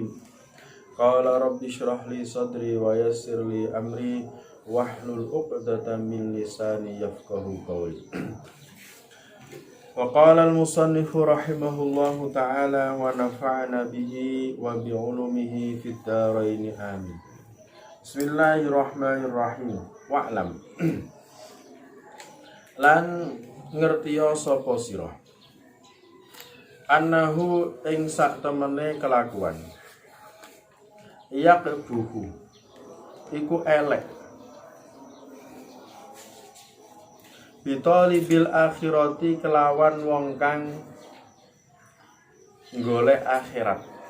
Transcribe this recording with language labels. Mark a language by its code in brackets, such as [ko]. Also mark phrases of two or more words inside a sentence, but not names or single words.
[ar] قال رب اشرح لي صدري ويسر لي أمري واحلل عقدة من لساني يفقهوا قولي. وقال المصنف رحمه الله تعالى ونفعنا به وبعلومه في الدارين آمين. بسم الله الرحمن الرحيم. واعلم. [jv] Lan ngertiya sapa sira annahu ing sak temene kelakuan yaqbuhu iku elek [ar] بطالب الآخرة [jv] kelawan wong kang golek akhirat.